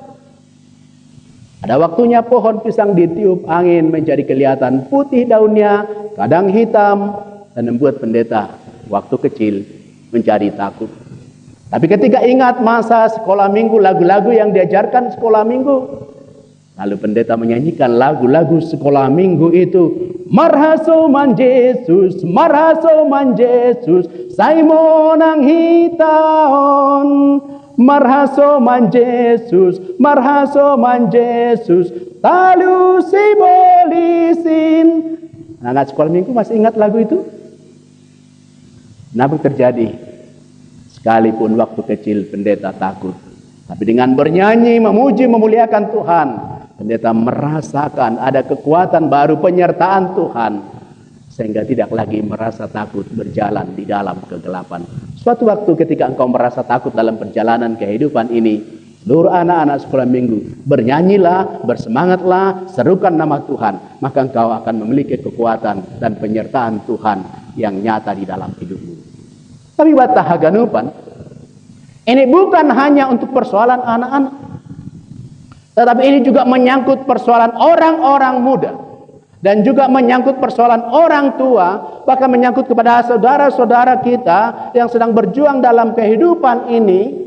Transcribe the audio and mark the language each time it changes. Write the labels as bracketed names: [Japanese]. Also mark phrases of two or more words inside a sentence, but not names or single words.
[Indonesian] Ada waktunya pohon pisang ditiup angin menjadi kelihatan putih daunnya, kadang hitam, dan membuat pendeta waktu kecil menjadi takut. Tapi ketika ingat masa sekolah minggu, lagu-lagu yang diajarkan sekolah minggu, lalu pendeta menyanyikan lagu-lagu sekolah minggu itu. [Batak Simalungun] Marhasoman Yesus, marhasoman Yesus, Simon hitaon. Marhasoman Yesus, marhasoman Yesus, talu si bolisin. [Indonesian] Anak sekolah minggu masih ingat lagu itu? Namun terjadi, sekalipun waktu kecil pendeta takut, tapi dengan bernyanyi, memuji, memuliakan Tuhan, pendeta merasakan ada kekuatan baru, penyertaan Tuhan, sehingga tidak lagi merasa takut berjalan di dalam kegelapan. Suatu waktu ketika engkau merasa takut dalam perjalanan kehidupan ini, seluruh anak-anak sekolah minggu, bernyanyilah, bersemangatlah, serukan nama Tuhan, maka engkau akan memiliki kekuatan dan penyertaan Tuhan yang nyata di dalam hidupmu. [Batak Simalungun] Tapi bata haganupan, [Indonesian] ini bukan hanya untuk persoalan anak-anak, tetapi ini juga menyangkut persoalan orang-orang muda, dan juga menyangkut persoalan orang tua, bahkan menyangkut kepada saudara-saudara kita yang sedang berjuang dalam kehidupan ini.